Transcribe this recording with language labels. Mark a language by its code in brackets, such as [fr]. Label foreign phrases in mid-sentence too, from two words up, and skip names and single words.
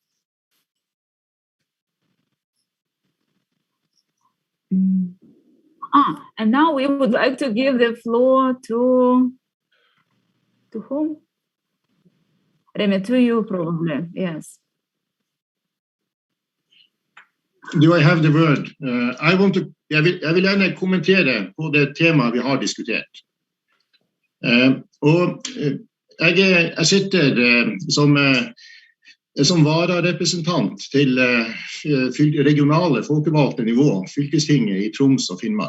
[en] And now we would like to give the floor to whom? Remi, to you probably, yes. Do I have the word? [no] Jeg vil gjerne kommentere på det temaet vi har diskutert. Og jeg sitter som vararepresentant til regionale folkevalgte nivå, fylkestinget i Troms og Finnmark.